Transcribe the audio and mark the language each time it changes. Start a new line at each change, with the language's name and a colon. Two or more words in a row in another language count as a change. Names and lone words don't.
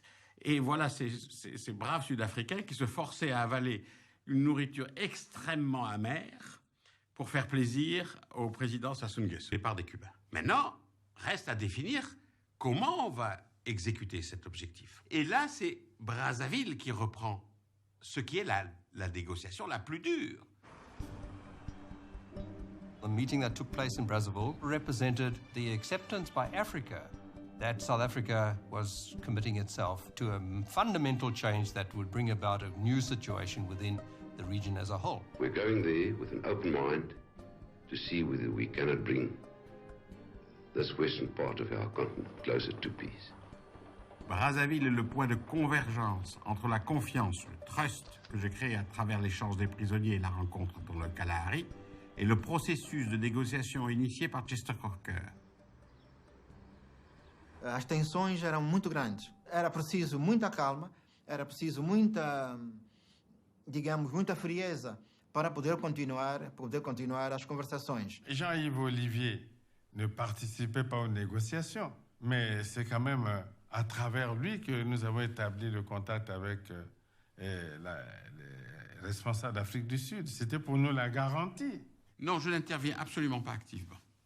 French: Et voilà ces braves Sud-Africains qui se forçaient à avaler une nourriture extrêmement amère pour faire plaisir au président Sassou Nguesso, départ des Cubains. Maintenant, reste à définir comment on va exécuter cet objectif. Et là, c'est Brazzaville qui reprend ce qui est la négociation la plus dure.
English: The meeting that took place in Brazzaville represented the acceptance by Africa that South Africa was committing itself to a fundamental change that would bring about a new situation within the region as a whole. We're going there with an open mind to see whether we cannot bring this western part of our continent closer to peace.
French: Brazzaville est le point de convergence entre la confiance, le trust que j'ai créé à travers l'échange des prisonniers et la rencontre dans le Kalahari, et le processus de négociation initié par Chester Crocker.
Portuguese: As tensões eram muito grandes. Era preciso muita calma, era preciso muita, digamos, muita frieza para poder continuar as conversações.
French: Jean-Yves Olivier ne participait pas aux négociations, mais c'est quand même à travers lui que nous avons établi le contact avec les responsables d'Afrique du Sud. C'était pour nous la garantie. Non, je n'interviens absolument pas activement.